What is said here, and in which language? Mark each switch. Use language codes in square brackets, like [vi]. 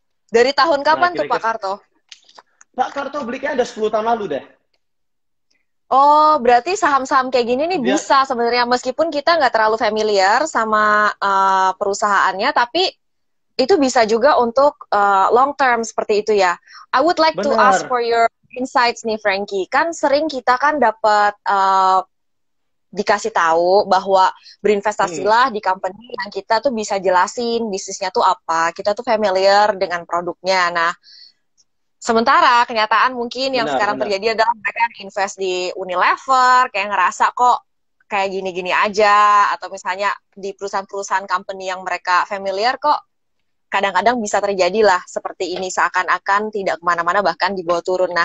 [id] Dari tahun kapan tuh Pak Karto? Pak Karto beli kayaknya udah 10 tahun lalu deh. Oh, berarti saham-saham kayak gini nih bisa sebenarnya meskipun kita nggak terlalu familiar sama perusahaannya, tapi itu bisa juga untuk long term seperti itu ya. [en] I would like to ask for your insights nih, Frankie. [id] Kan sering kita kan dapat dikasih tahu bahwa berinvestasilah di company yang kita tuh bisa jelasin bisnisnya tuh apa, kita tuh familiar dengan produknya. Nah, sementara kenyataan mungkin yang sekarang terjadi adalah mereka yang invest di Unilever, kayak ngerasa kok kayak gini-gini aja, atau misalnya di perusahaan-perusahaan company yang mereka familiar kok kadang-kadang bisa terjadi lah seperti ini, seakan-akan tidak kemana-mana bahkan dibawa turun.